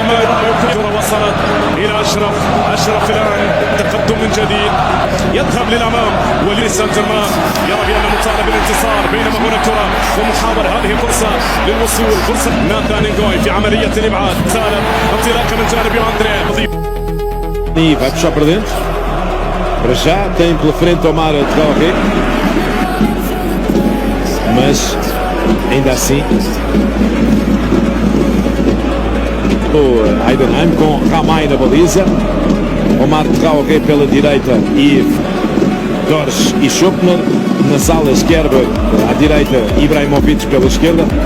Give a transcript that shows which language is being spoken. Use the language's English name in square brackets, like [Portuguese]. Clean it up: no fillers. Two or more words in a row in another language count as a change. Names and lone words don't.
[Arabic] ما رأيك؟ الكرة وصلت إلى أشرف. أشرف الآن تقدم من جديد، يذهب للأمام وليد سان جيرمان يرى بأنه مطالب بالانتصار، بينما هنا الكرة ومحاولة. هذه فرصة للوصول، فرصة ناثان نغوي في عملية الإبعاد. سالم انطلاقة من جانب أندري. [Portuguese] E vai puxar para dentro. Para já tem pela frente Omar Traoré, mas ainda assim o Heidenheim com Ramay na baliza, Omar Traoré pela direita e Dors e Schopner nas alas, Gerber à direita, Ibrahimovic pela esquerda.